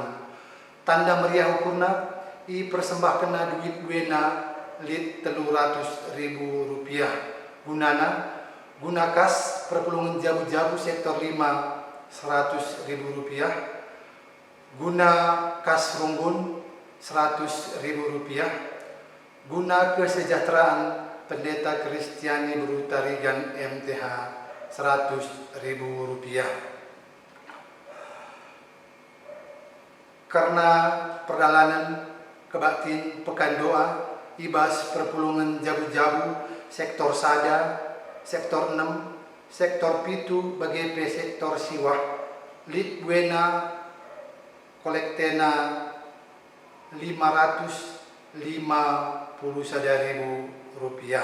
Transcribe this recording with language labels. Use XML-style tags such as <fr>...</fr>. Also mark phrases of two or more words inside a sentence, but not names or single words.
<btx>Tanda meriah ukurna i persembahkena duit buena lit 300.000 rupiah. Guna kas perpulungan jabu-jabu sektor 5 100.000 rupiah. Guna kas Runggun 100.000 rupiah. Guna</btx> <id>kesejahteraan pendeta</id> <btx>Kristiani Berutarigan MTH 100.000 rupiah.</btx> <id>Karena perjalanan kebaktin pekan doa</id> <btx>ibas perpulungan jabu-jabu sektor sada, sektor 6, sektor pitu bagi sektor siwah lit buena kolektena 550.000 rupiah.</btx>